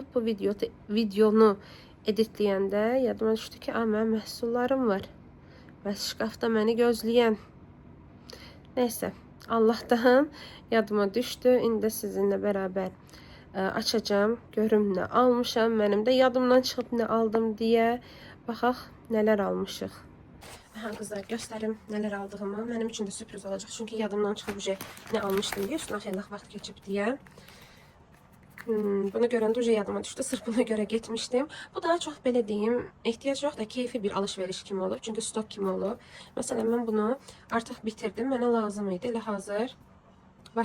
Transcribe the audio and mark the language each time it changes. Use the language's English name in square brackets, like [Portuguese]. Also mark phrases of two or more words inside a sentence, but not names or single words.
[Azerbaijani] Bu videonu editləyəndə yadıma düşdü ki, mənim məhsullarım var. Bəs şkafda məni gözləyən. Neysə, Allahdan yadıma düşdü. İndi sizinlə bərabər açacağım. Görüm nə almışam. Mənim də yadımdan çıxıb nə aldım deyə. Baxaq nələr almışıq. [Turkish] Ha kızlar gösterim neler aldığımı. Benim için de sürpriz olacak. [Azerbaijani] Çünkü yadımdan çıxıb nə almışdım diye. Üstüne xeyli vaxt keçib deyə. Bunu görəndə uca yadıma düşdü. Sırf buna görə getmişdim. Bu daha çox belə deyim, ehtiyac yox da keyfi bir alış-veriş kimi olub. Çünki stok kimi olub. Məsələn, mən bunu artıq bitirdim. Mənə lazım idi. Elə hazır var.